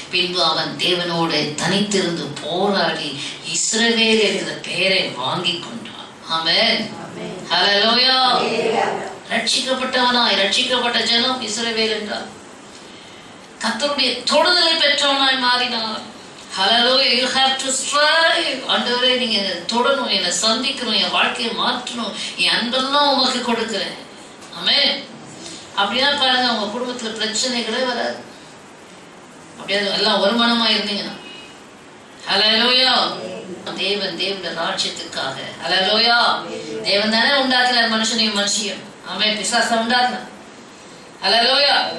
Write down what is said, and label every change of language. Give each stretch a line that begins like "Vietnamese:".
Tamil: பின்பு அவன் தேவனோடு தனித்திருந்து போராடி இஸ்ரவேல் என்கிற பெயரை வாங்கி கொண்டான். ஆமென் ஹல்லேலூயா. ரட்சிக்கப்பட்ட ஜனம் இஸ்ரவேல் என்றார். கர்த்தருடைய தொடுதலை பெற்றவனாய் மாறினார்.
English: Hallelujah, you have to strive.
Tamil: ஆண்டவரே நீங்க தொடணும், என்னை சந்திக்கணும், என் வாழ்க்கையை மாற்றணும், என் அன்பெல்லாம் உமக்கு கொடுக்கிறேன். ஆமென். அப்படின்னா பாருங்க, உங்க குடும்பத்துல பிரச்சனைகளே வராது. அப்படியே எல்லாம் ஒரு மனமா இருந்தீங்கன்னா. ஹல்லேலூயா. தேவனுடைய ராஜ்யத்துக்காக. ஹல்லேலூயா. தேவன் தானே உண்டாக்குறார் மனுஷனையும் மனுஷியும். ஆமென். பிசாசை உண்டாக்குறார். ஹல்லேலூயா.